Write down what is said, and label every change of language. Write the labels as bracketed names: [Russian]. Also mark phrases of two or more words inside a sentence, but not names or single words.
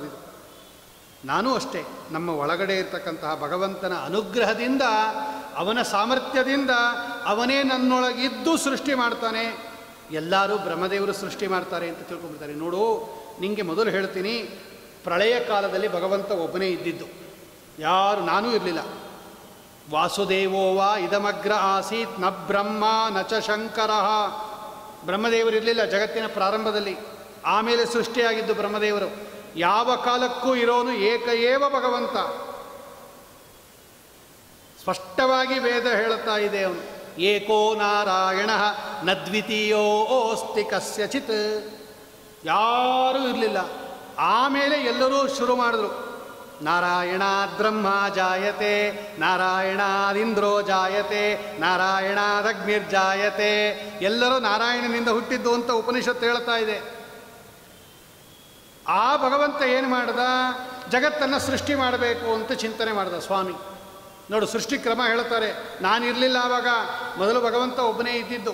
[Kannada] ಇದು ನಾನೂ ಅಷ್ಟೇ, ನಮ್ಮ ಒಳಗಡೆ ಇರತಕ್ಕಂತಹ ಭಗವಂತನ ಅನುಗ್ರಹದಿಂದ, ಅವನ ಸಾಮರ್ಥ್ಯದಿಂದ ಅವನೇ ನನ್ನೊಳಗಿದ್ದು ಸೃಷ್ಟಿ ಮಾಡ್ತಾನೆ. ಎಲ್ಲರೂ ಬ್ರಹ್ಮದೇವರು ಸೃಷ್ಟಿ ಮಾಡ್ತಾರೆ ಅಂತ ತಿಳ್ಕೊಂಡ್ಬಿಡ್ತಾರೆ. ನೋಡು, ನಿಮಗೆ ಮೊದಲು ಹೇಳ್ತೀನಿ, ಪ್ರಳಯ ಕಾಲದಲ್ಲಿ ಭಗವಂತ ಒಬ್ಬನೇ ಇದ್ದಿದ್ದು, ಯಾರು ನಾನೂ ಇರಲಿಲ್ಲ. [Sanskrit] ವಾಸುದೇವೋವಾ ಇದಮಗ್ರ ಆಸೀತ್ ನ ಬ್ರಹ್ಮ ನ ಚ ಶಂಕರ. [Kannada] ಬ್ರಹ್ಮದೇವರಿರಲಿಲ್ಲ ಜಗತ್ತಿನ ಪ್ರಾರಂಭದಲ್ಲಿ, ಆಮೇಲೆ ಸೃಷ್ಟಿಯಾಗಿದ್ದು ಬ್ರಹ್ಮದೇವರು. ಯಾವ ಕಾಲಕ್ಕೂ ಇರೋನು ಏಕಏವ ಭಗವಂತ. ಸ್ಪಷ್ಟವಾಗಿ ವೇದ ಹೇಳುತ್ತಾ ಇದೆ ಅವನು, [Sanskrit] ಏಕೋ ನಾರಾಯಣ ನ ದ್ವಿತೀಯೋ ಓಸ್ತಿ ಕಸ್ಯಚಿತ್. [Kannada] ಯಾರೂ ಇರಲಿಲ್ಲ, ಆಮೇಲೆ ಎಲ್ಲರೂ ಶುರು ಮಾಡಿದ್ರು. [Sanskrit] ನಾರಾಯಣಾದ್ ಬ್ರಹ್ಮ ಜಾಯತೆ, ನಾರಾಯಣಾದಿಂದ್ರೋ ಜಾಯತೆ, ನಾರಾಯಣಾದಗ್ನಿರ್ಜಾಯತೆ. [Kannada] ಎಲ್ಲರೂ ನಾರಾಯಣನಿಂದ ಹುಟ್ಟಿದ್ದು ಅಂತ ಉಪನಿಷತ್ತು ಹೇಳ್ತಾ ಇದೆ. ಆ ಭಗವಂತ ಏನು ಮಾಡ್ದ, ಜಗತ್ತನ್ನು ಸೃಷ್ಟಿ ಮಾಡಬೇಕು ಅಂತ ಚಿಂತನೆ ಮಾಡಿದ ಸ್ವಾಮಿ. ನೋಡು, ಸೃಷ್ಟಿ ಕ್ರಮ ಹೇಳ್ತಾರೆ. ನಾನಿರಲಿಲ್ಲ ಆವಾಗ, ಮೊದಲು ಭಗವಂತ ಒಬ್ಬನೇ ಇದ್ದಿದ್ದು.